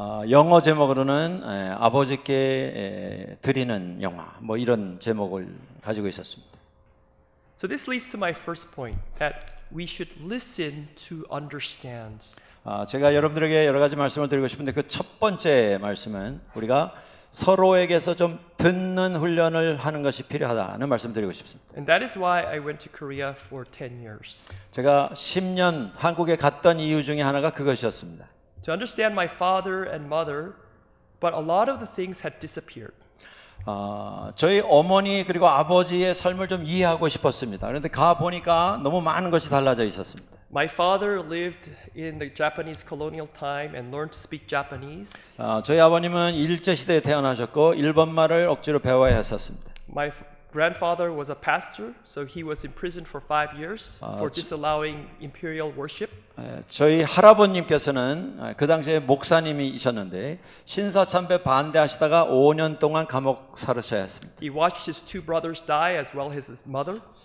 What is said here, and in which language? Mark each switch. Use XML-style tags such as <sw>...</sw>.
<ko>영어 제목으로는 아버지께 드리는 영화 뭐 이런 제목을 가지고 있었습니다.</ko> <en>So this leads to my first point, that we should listen to understand.</en> <ko>제가 여러분들에게 여러 가지 말씀을 드리고 싶은데 그 첫 번째 말씀은 우리가 서로에게서 좀 듣는 훈련을 하는 것이 필요하다는 말씀 드리고 싶습니다.</ko> <en>And that is why I went to Korea for 10 years.</en> <ko>제가 10년 한국에 갔던 이유 중에 하나가 그것이었습니다.</ko> <en>To understand my father and mother, but a lot of the things had disappeared.</en> <ko>저희 어머니 그리고 아버지의 삶을 좀 이해하고 싶었습니다. 그런데 가 보니까 너무 많은 것이 달라져 있었습니다.</ko> <en>My father lived in the Japanese colonial time and learned to speak Japanese.</en> <ko>저희 아버님은 일제 시대에 태어나셨고 일본말을 억지로 배워야 했었습니다.</ko> <en>My grandfather was a pastor, so he was imprisoned for 5 years for disallowing imperial worship.</en> <ko>저희 할아버님께서는 그 당시에 목사님이셨는데 신사참배 반대하시다가 5년 동안 감옥 살으셔야 했습니다.</ko> <en>He watched his 2 brothers die as well as his mother.</en>